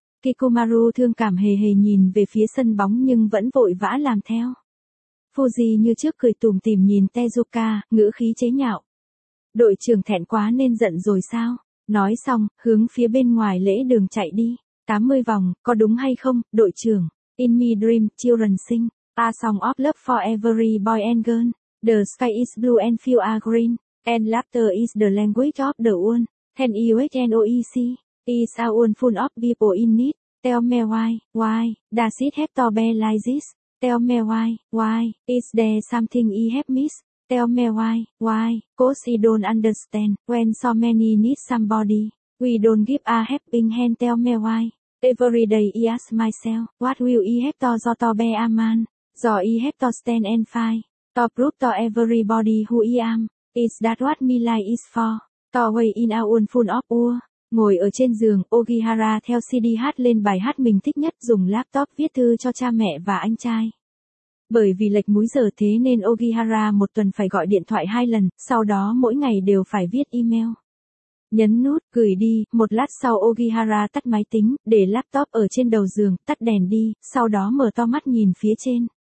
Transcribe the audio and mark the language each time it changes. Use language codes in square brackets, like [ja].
[vi] Kikumaru thương cảm hề hề nhìn về phía sân bóng nhưng vẫn vội vã làm theo. Fuji như trước cười tủm tỉm nhìn Tezuka, ngữ khí chế nhạo. Đội trưởng thẹn quá nên giận rồi sao? Nói xong, hướng phía bên ngoài lễ đường chạy đi. 80 vòng, có đúng hay không, đội trưởng? [en] In me dream, children sing, a song of love for every boy and girl, the sky is blue and fields are green, and laughter is the language of the world, can you hear it, is a world full of people in need, tell me why, does it have to be like this, tell me why, is there something you have missed, tell me why, cause you don't understand, when so many need somebody, we don't give a helping hand, tell me why. Every day I ask myself, what will I have to do to be a man? Do I have to stand and fight? To prove to everybody who I am? Is that what my life is for? To wait in a world full of war? [vi] Ngồi ở trên giường, Ogihara theo CD hát lên bài hát mình thích nhất, dùng laptop viết thư cho cha mẹ và anh trai. Bởi vì lệch múi giờ thế nên Ogihara một tuần phải gọi điện thoại 2 lần, sau đó mỗi ngày đều phải viết email. Nhấn nút, gửi đi, một lát sau Ogihara tắt máy tính, để laptop ở trên đầu giường, tắt đèn đi, sau đó mở to mắt nhìn phía trên.